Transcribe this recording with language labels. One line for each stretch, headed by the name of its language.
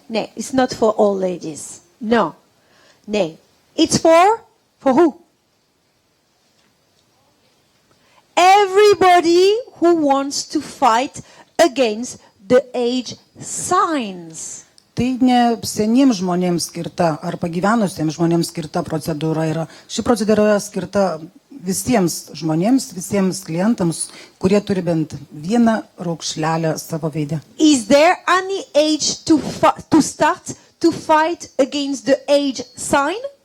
English: Nay, it's not for all ladies. No. Nay. It's for who? Everybody who wants to fight against the age signs.
Lithuanian: Tai ne seniems žmonėms skirta ar pagyvenusiems žmonėms skirta procedūra yra. Ši procedūra yra skirta visiems žmonėms, visiems klientams, kurie turi bent vieną raukšlelę savo veide.
English: Is there any age to start to fight against the age sign?